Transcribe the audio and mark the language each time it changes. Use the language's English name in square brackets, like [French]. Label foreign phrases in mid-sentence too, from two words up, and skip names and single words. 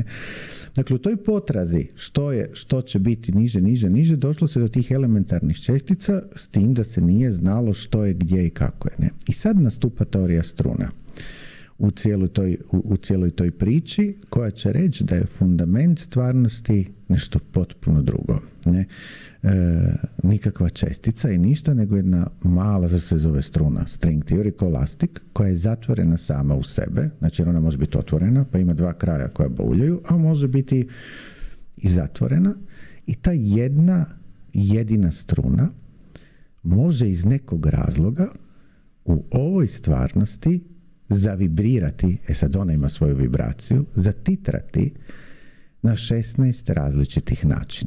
[Croatian] Dakle, u toj potrazi što će biti niže, došlo se do tih elementarnih čestica s tim da se nije znalo što je, gdje i kako je. Ne? I sad nastupa teorija struna u cijeloj toj priči koja će reći da je fundament stvarnosti nešto potpuno drugo. Ne? Nikakva čestica i ništa, nego jedna mala, zato se zove struna, [English] string theory, elastic, [Croatian] koja je zatvorena sama u sebe, znači ona može biti otvorena, pa ima dva kraja koja bauljaju, a može biti i zatvorena, i ta jedina struna može iz nekog razloga u ovoj stvarnosti zavibrirati, sad ona ima svoju vibraciju, zatitrati na 16 različitih načina.